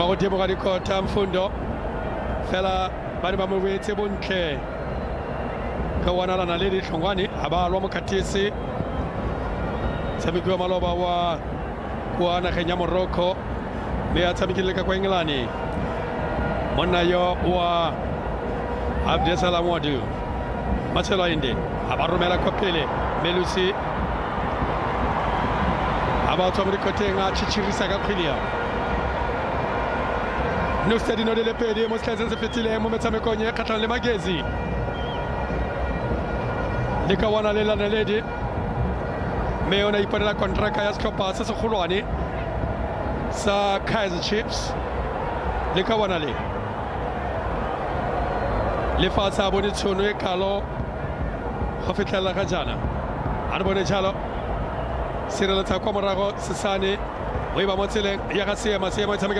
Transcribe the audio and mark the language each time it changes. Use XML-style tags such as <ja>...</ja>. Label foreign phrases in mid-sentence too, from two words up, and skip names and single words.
<tn>go temo ga dikota Mfundo fela ba ba mo wetse bontle ka wana lana le ditlhongwane a ba lwa mokatisi tshamekiwa maloba wa kwa nageng ya Morocco mme a tshamekile ka kwa England monna yo wa Abdesalam Wadu Marcelo Inde a ba romela kwa pele Melusi a ba tswa mo dikoteng a tshitshirisa ka kgwele no stadino de lepedi mo setlheng se fetile mo metshamekong e kgatlhang le Magezi le ka wana le laneledi mme o na iponela kontraka ya setlhopha se segolwane sa Kaizer Chiefs le ka wana le fa sa bone tšhono e kalo go fitlhelela ga jana a re bone jalo sireletsa kwa morago Sesane o ba mo tseleng ya ga Seema e tshamekela</tn>